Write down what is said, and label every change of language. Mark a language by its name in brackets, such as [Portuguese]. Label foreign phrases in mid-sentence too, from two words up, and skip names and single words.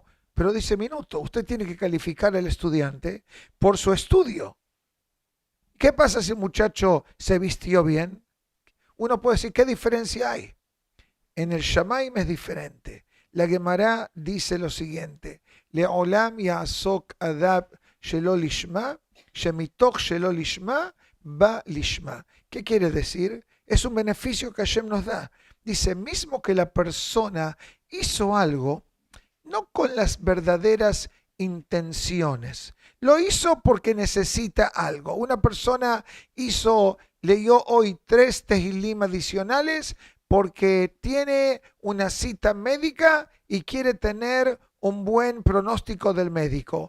[Spanish] Pero dice minuto, usted tiene que calificar al estudiante por su estudio. ¿Qué pasa si el muchacho se vistió bien? Uno puede decir, ¿qué diferencia hay? En el Shamaim es diferente. La Gemara dice lo siguiente: [Hebrew] לעולם יעסוק אדם שלא לשמה שמתוך שלא לשמה בא לשמה. [Spanish] ¿Qué quiere decir? Es un beneficio que Hashem nos da. Dice, mismo que la persona hizo algo, no con las verdaderas intenciones. Lo hizo porque necesita algo. Una persona leyó hoy 3 Tehilim adicionales porque tiene una cita médica y quiere tener un buen pronóstico del médico.